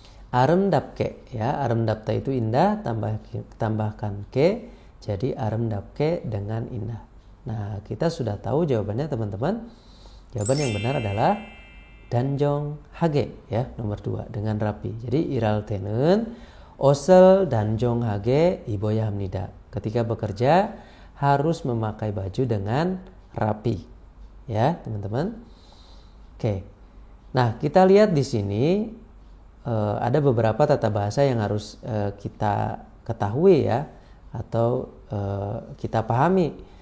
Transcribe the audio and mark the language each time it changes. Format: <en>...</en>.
<id>아름답게 ya, 아름답다 itu indah, tambahkan ke jadi 아름답게 dengan indah. Nah, kita sudah tahu jawabannya teman-teman. Jawaban yang benar adalah 단정하게 ya, nomor 2 dengan rapi.</id> <ko>Jadi 일할 때는 옷을 단정하게 입어야 합니다.</ko> <id>Ketika bekerja harus memakai baju dengan rapi. Ya, teman-teman. Oke. Nah, kita lihat di sini ada beberapa tata bahasa yang harus kita ketahui ya, atau kita pahami.</id>